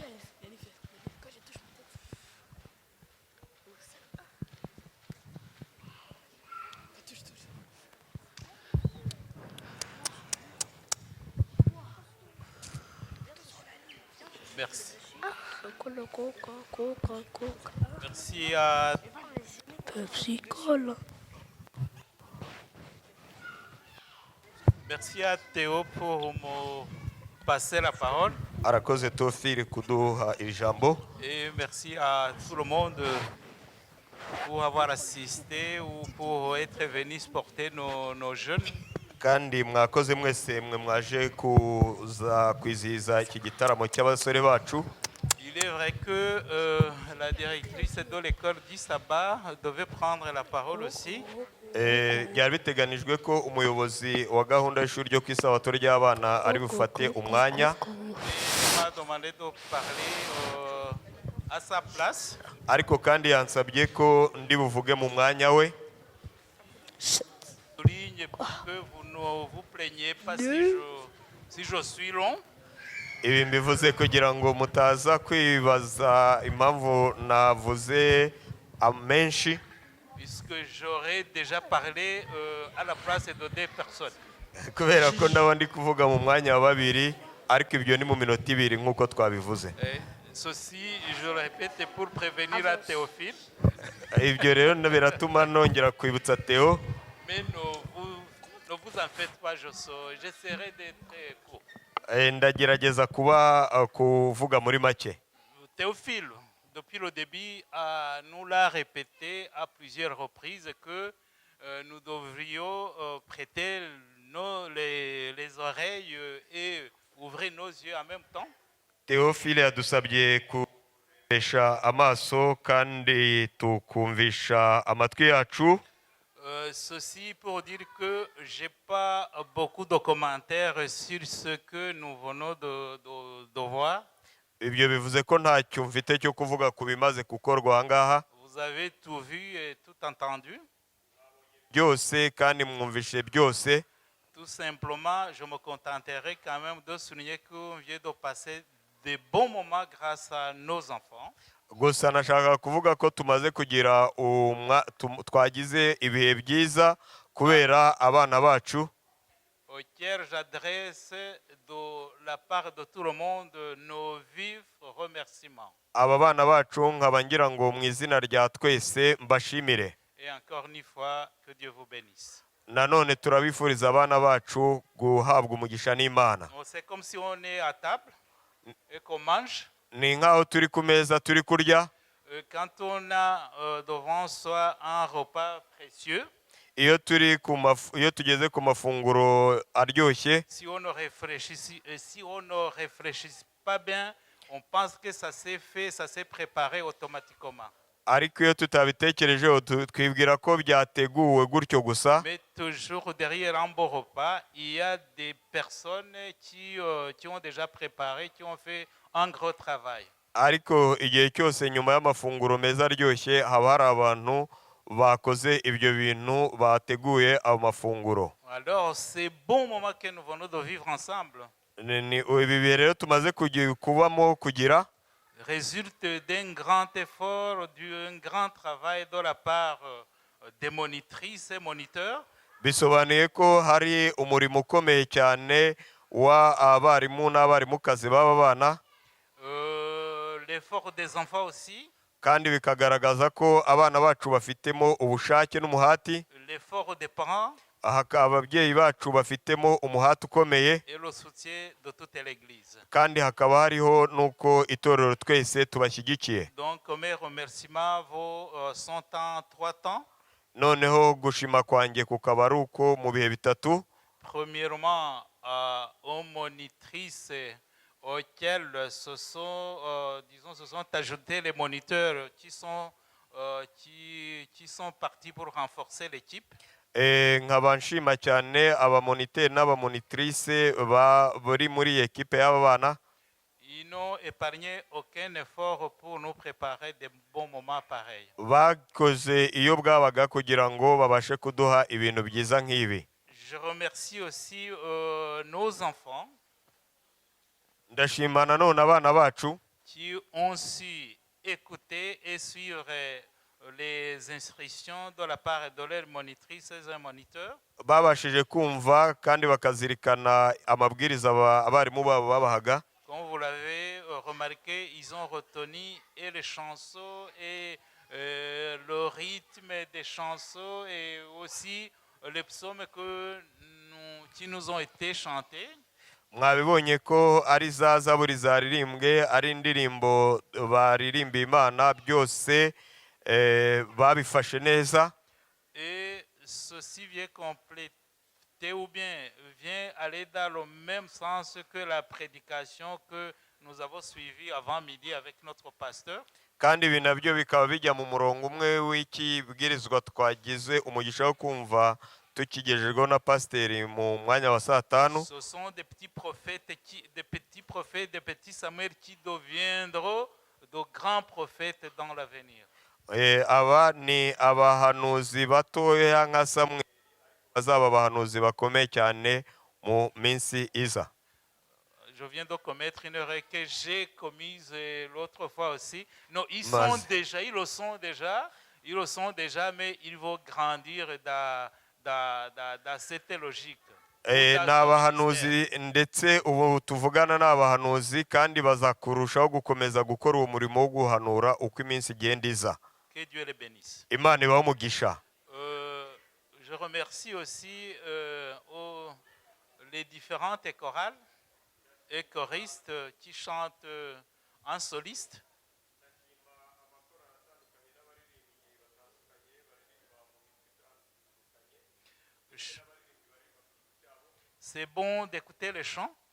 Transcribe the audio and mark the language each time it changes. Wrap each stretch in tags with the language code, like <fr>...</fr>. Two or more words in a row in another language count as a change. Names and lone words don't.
<fr>Merci. Merci à Merci à Théo pour me passer la parole.</fr> <rw>Arakoze Tofiri kuduha ijambo.</rw> <fr>Et merci à tout le monde pour avoir assisté ou pour être venu supporter nos jeunes.</fr> <rw>Kandi mwakoze mwese mwe mwaje kuza kwizihiza iki gitaramo cy'abasore bacu.</rw> <fr>Il est vrai que la directrice de l'école d'Isaba devait prendre la parole aussi.</fr> <rw>byari biteganijwe ko umuyobozi wa gahunda y'ishuri ryo ku isabato ry'abana ari bufate umwanya</rw> <fr>Il m'a demandé de parler à sa place.</fr> <rw>ariko kandi yansabye ko ndi buvuge mu mwanya we.</rw> <fr>Souligne pour que vous ne vous plaignez pas si je suis long.</fr> <rw>Ibi mbivuze kugira ngo mutaza kwibaza impamvu navuze amenshi,</rw> <fr>Puisque j'aurais déjà parlé à la place de 2 personnes.</fr> <rw>kubera ko ndaba ndi kuvuga mu mwanya wa babiri, ariko ibyo ni mu minota ibiri nk'uko twabivuze.</rw> <fr>Ceci, je le répète, pour prévenir à Théophile.</fr> <rw>Ibyo rero biratuma nongera kwibutsa Theo.</rw> <fr>Mais ne vous en faites pas, j'essaierai d'être court.</fr> <rw>Ndagerageza kuvuga muri make.</rw> <fr>Théophile, depuis le début, nous l'a répété à plusieurs reprises que nous devrions prêter les oreilles et ouvrir nos yeux en même temps.</fr> <rw>Théophile yadusabye kuresha amaso kandi tukumvisha amatwi yacu.</rw> <fr>Ceci pour dire que je n'ai pas beaucoup de commentaires sur ce que nous venons de voir.</fr> <rw>Ibyo bivuze ko ntacyo mfite cyo kuvuga ku bimaze gukorwa aha ngaha.</rw> <fr>Vous avez tout vu et tout entendu.</fr> <rw>Byose kandi mwumvishe byose.</rw> <fr>Tout simplement, je me contenterai quand même de souligner qu'on vient de passer de bons moments grâce à nos enfants.</fr> <rw>Gusa nashaka kuvuga ko tumaze kugira twagize ibihe byiza kubera abana bacu.</rw> <fr>Auquel j'adresse de la part de tout le monde nos vifs remerciements.</fr> <rw>Aba bana bacu nkaba ngira ngo mu izina rya twese mbashimire.</rw> <fr>Et encore une fois, que Dieu vous bénisse.</fr> <rw>Nanone turabifuriza abana bacu guhabwa umugisha n'Imana.</rw> <fr>C'est comme si on est à table et qu'on mange.</fr> <rw>Ni nkaho turi ku meza turi kurya.</rw> <fr>Quand on a devant soi un repas précieux.</fr> <rw>Iyo tugeze ku mafunguro aryoshye.</rw> <fr>Si on ne réfléchit pas bien, on pense que ça s'est fait, ça s'est préparé automatiquement.</fr> <rw>Ariko iyo tutabitekerejeho twibwira ko byateguwe gutyo gusa.</rw> <fr>Mais toujours derrière un beau repas, il y a des personnes qui ont déjà préparé, qui ont fait un gros travail.</fr> <rw>Ariko igihe cyose nyuma y'amafunguro meza aryoshye haba hari abantu bakoze ibyo bintu bateguye amafunguro.</rw> <fr>Alors ces bons moments que nous venons de vivre ensemble.</fr> <rw>Ni ibi bihe rero tumaze kubamo kugira.</rw> <fr>Résulte d'un grand effort, d'un grand travail de la part des monitrices et moniteurs.</fr> <rw>Bisobanuye ko hari umurimo ukomeye cyane wa abarimu n'abarimukazi b'aba bana.</rw> <fr>L'effort des enfants aussi.</fr> <rw>Kandi bikagaragaza ko abana bacu bafitemo ubushake n'umuhati.</rw> <fr>L'effort des parents.</fr> <rw>Ababyeyi bacu bafitemo umuhati ukomeye.</rw> <fr>Et le soutien de toute l'église.</fr> <rw>Kandi hakaba hariho nuko itorero twese tubashyigikiye.</rw> <fr>Donc mes remerciements sont en 3 temps.</fr> <rw>Noneho gushima kwanjye kukaba ari uko mu bihe bitatu.</rw> <fr>Premièrement, aux monitrices auxquelles se sont ajoutés les moniteurs qui sont partis pour renforcer l'équipe.</fr> <rw>Nkaba nshima cyane abamoniteri n'abamonitrice bari muri ekipe y'aba bana.</rw> <fr>Ils n'ont épargné aucun effort pour nous préparer des bons moments pareils.</fr> <rw>Bakoze iyo bwabaga kugira ngo babashe kuduha ibintu byiza nk'ibi.</rw> <fr>Je remercie aussi nos enfants.</fr> <rw>Ndashima nanone abana bacu</rw> <fr>qui ont su écouter et suivre les instructions de la part de leurs monitrices et moniteurs.</fr> <rw>Babashije kumva kandi bakazirikana amabwiriza abarimu babo babahaga.</rw> <fr>Comme vous l'avez remarqué, ils ont retenu et les chansons et le rythme des chansons et aussi les psaumes qui nous ont été chantés.</fr> <rw>Mwabibonye ko ari za zaburi zaririmbwe, ari indirimbo baririmba Imana, byose babifashe neza.</rw> <fr>Et ceci vient compléter ou bien vient aller dans le même sens que la prédication que nous avons suivi avant midi avec notre pasteur.</fr> <rw>kandi ibi nabyo bikaba bijya mu murongo umwe w'ikibwirizwa twagize umugisha wo kumva tukigejejweho na pasiteri mu mwanya wa saa tanu.</rw> <fr>Ce sont des petits prophètes, des petits Samuel qui deviendront de grands prophètes dans l'avenir.</fr> <rw>Aba ni abahanuzi batoya nka Samweli bazaba abahanuzi bakomeye cyane mu minsi iza.</rw> <fr>Je viens de commettre une erreur que j'ai commise l'autre fois aussi. Non, ils le sont déjà, mais ils vont grandir dans cette logique.</fr> <rw>Ni abahanuzi ndetse ubu tuvugana n'abahanuzi kandi bazakurushaho gukomeza gukora uwo murimo wo guhanura uko iminsi igenda iza.</rw> <fr>Que Dieu les bénisse.</fr> <rw>Imana ibahe umugisha.</rw> <fr>Je remercie aussi les différentes chorales et choristes qui chantent en soliste. C'est bon d'écouter les chants.</fr>